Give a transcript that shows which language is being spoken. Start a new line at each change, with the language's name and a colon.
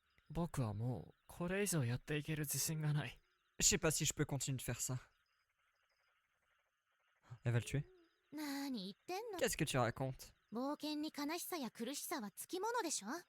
Japanese: 僕はもうこれ以上やっていける自信がない。
French: Je sais pas si je peux continuer de faire ça. Elle va le tuer?
Japanese: 何言ってんの？
French: Qu'est-ce que tu racontes?
Japanese: 冒険に悲しさや苦しさはつきものでしょ？